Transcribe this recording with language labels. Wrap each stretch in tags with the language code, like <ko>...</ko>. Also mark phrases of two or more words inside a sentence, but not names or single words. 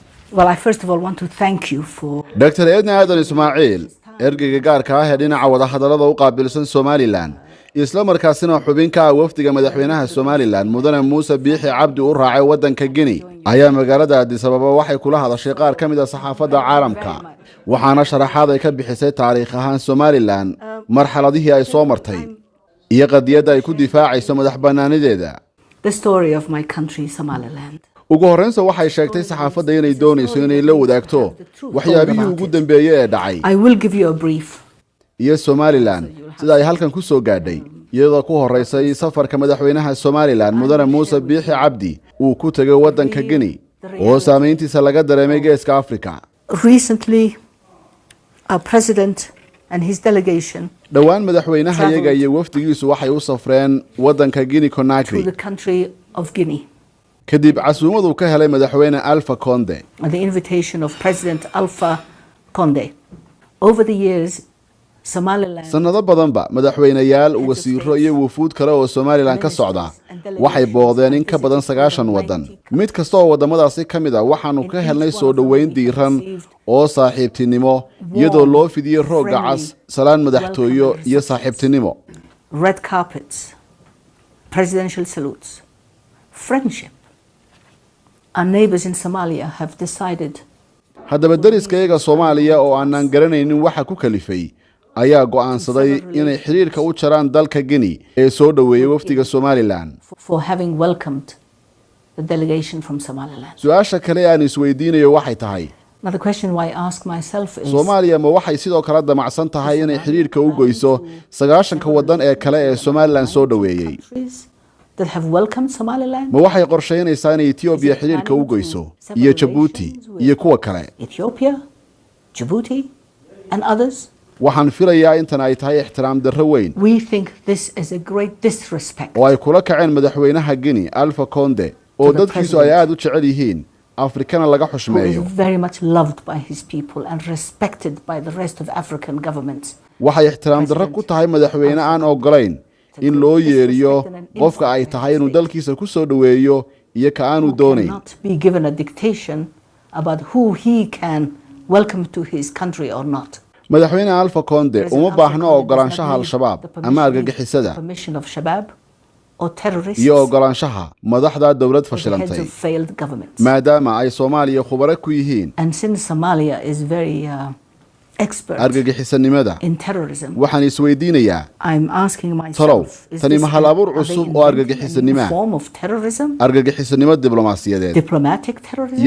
<en>Well, I first of all want to thank you for Dr.</en> <so>Edna Adan Ismail ergeyga gaarka ah ee dhinaca wada hadallada u qaabilsan Somaliland isla markaasina xubinka wafdiga madaxweynaha Somaliland mudane Muuse Biixi Cabdi u raacay wadanka Guinea ayaa magaalada Addis Ababa waxay kula hadashay qaar ka mid ah saxaafadda caalamka waxaana sharaxaad ay ka bixisay taariikh ahaan Somaliland marxaladihii ay soo martay iyo qadiyada ay ku difaacayso madaxbannaanideeda.</so> <en>the story of my country, Somaliland.</en> <so>ugu horreynta waxay sheegtay saxaafadda inay doonayso inay la wadaagto waxyaabihii ugu dambeeyay ee dhacay</so> <en>I will give you a brief.</en> <so>iyo Somaliland sida ay halkan ku soo gaadhay iyadoo ku horeysay safarka madaxweynaha Somaliland mudane Muuse Biixi Cabdi uu ku tagay wadanka Guinea oo saameyntiisa laga dareemay geeska Afrika.</so> <en>Recently, our president and his delegation</en> <so>dhawaan madaxweynaha iyaga iyo wafdigiisu waxay u safreen wadanka Guinea</so> <en>to Conakry the country of Guinea</en> <so>kadib casuumad uu ka helay madaxweyne Alpha Conde.</so> <en>at the invitation of President Alpha Conde. Over the years, Somaliland</en> <so>sanado badanba madaxweynayaal wasiiro iyo wufuud kale oo Somaliland ka socda waxay booqdeen in ka badan 90 wadan mid kasta oo wadamadaasi kamid ah waxaanu ka helnay soo dhaweyn diiran oo saaxiibtinimo iyadoo loo fidiyay rooga cas salaan madaxtooyo iyo saaxiibtinimo</so> <en>red carpets, presidential salutes, friendship. Our neighbors in Somalia have decided</en> <so>haddaba dariskayaga Soomaaliya oo aanan garanaynin waxa ku kalifay ayaa go'aansaday inay xiriirka u jaraan dalka Guinea ee soo dhaweeyay wafdiga Somaliland</so> <en>for having welcomed the delegation from Somaliland.</en> <so>su'aasha kale aan isweydiinayo waxay tahay</so> <en>Now the question why I ask myself is</en> <so>Soomaaliya ma waxay sidoo kale damacsan tahay inay xiriirka u goyso 90 wadan ee kale ee Somaliland soo dhaweeyay</so> <en>countries that have welcomed Somaliland,</en> <so>ma waxay qorsheynaysaa inay Ethiopia xiriirka u goyso iyo Djibouti iyo kuwa kale</so> <en>Ethiopia, Djibouti, and others.</en> <so>waxaan filayaa intan ay tahay ixtiraam darro weyn</so> <en>We think this is a great disrespect</en> <so>oo ay kula kaceen madaxweynaha Guinea Alpha Conde oo dadkiisu ay aad u jecel yihiin Afrikana laga</so> <en>who is</en> <so>xushmeeyo</so> <en>very much loved by his people and respected by the rest of African governments.</en> <so>waxay ixtiraam darro ku tahay madaxweyne aan ogolayn in loo yeeriyo qofka ay tahay inuu dalkiisa ku soo dhaweeyo iyo ka aanu doonayn</so> <en>Not be given a dictation about who he can welcome to his country or not.</en> <so>madaxweyne Alpha Conde uma baahna ogolaanshaha al-shabaab ama argagixisada</so> <en>permission of Shabab or terrorists</en> <so>iyo ogolaanshaha madaxda dawlad</so> <en>or the heads</en> <so>fashilantay</so> <en>of failed governments.</en> <so>maadaama ay Soomaaliya khubaro ku yihiin</so> <en>And since Somalia is very expert</en> <so>argagixisanimada</so> <en>in terrorism,</en> <so>waxaan isweydiinayaa</so> <en>I'm asking</en> <so>talow</so> <en>myself, is</en> <so>tani</so> <en>this</en> <so>ma hal abuur</so> <en>are they</en> <so>cusub oo</so> <en>inventing a new</en> <so>argagixisanimo</so> <en>form of terrorism,</en> <so>argagixisanimo diblomaasiyadeed</so> <en>diplomatic terrorism,</en>